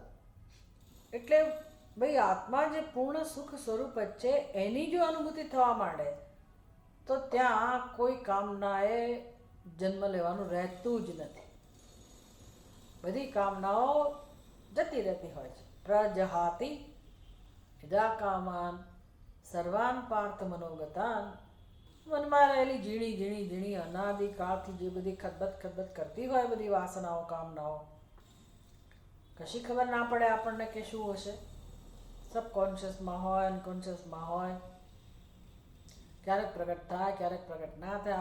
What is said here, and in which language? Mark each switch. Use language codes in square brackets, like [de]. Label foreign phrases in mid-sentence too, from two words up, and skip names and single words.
[gu] એટલે ભાઈ આત્મા જે પૂર્ણ સુખ સ્વરૂપ જ છે એની જો અનુભૂતિ થવા માંડે તો ત્યાં કોઈ કામનાએ જન્મ લેવાનું રહેતું જ નથી. બધી કામનાઓ જતી રહેતી હોય છે. [sa] પ્રજહાતિ યદા કામાન સર્વાન પાર્થ મનોગતાન. [gu] મનમાં રહેલી ઝીણી ઝીણી ઝીણી અનાદિકાળથી જે બધી ખદબદ કરતી હોય બધી વાસનાઓ કામનાઓ, કશી ખબર ના પડે આપણને કે શું હશે. સબકોન્શિયસમાં હોય, અનકોન્શિયસમાં હોય, ક્યારેક પ્રગટ થાય ક્યારેક પ્રગટ ના થાય.